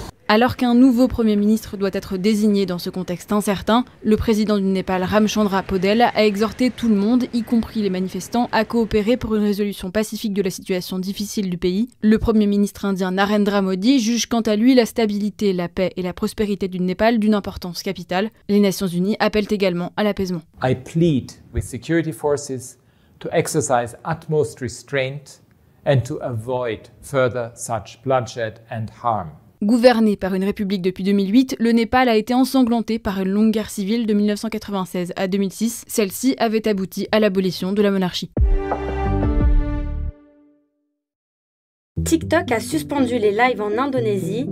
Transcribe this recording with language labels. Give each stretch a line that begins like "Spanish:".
French: Alors qu'un nouveau Premier ministre doit être désigné dans ce contexte incertain, le président du Népal, Ramchandra Podel, a exhorté tout le monde, y compris les manifestants, à coopérer pour une résolution pacifique de la situation difficile du pays. Le Premier ministre indien Narendra Modi juge quant à lui la stabilité, la paix et la prospérité du Népal d'une importance capitale. Les Nations Unies appellent également à l'apaisement.
English: I plead with security forces to exercise utmost restraint and to avoid further such bloodshed and harm.
French: Gouverné par une république depuis 2008, le Népal a été ensanglanté par une longue guerre civile de 1996 à 2006. Celle-ci avait abouti à l'abolition de la monarchie. TikTok a suspendu les lives en Indonésie.